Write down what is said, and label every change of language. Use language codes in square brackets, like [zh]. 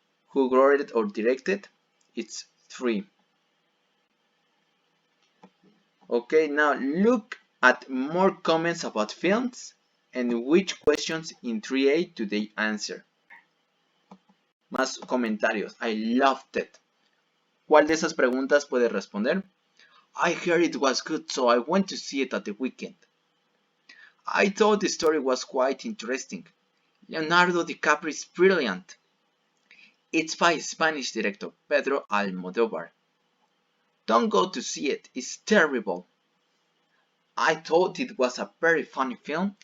[en] Who wrote it or directed? It's 3. Okay, now look at more comments about films and which questions in 3A do they answer. [es] Más comentarios. [en] I loved it. [es] ¿Cuál de esas preguntas puede responder? [en] I heard it was good, so I went to see it at the weekend. I thought the story was quite interesting. Leonardo DiCaprio is brilliant. It's by Spanish director Pedro Almodóvar. Don't go to see it, it's terrible. I thought it was a very funny film.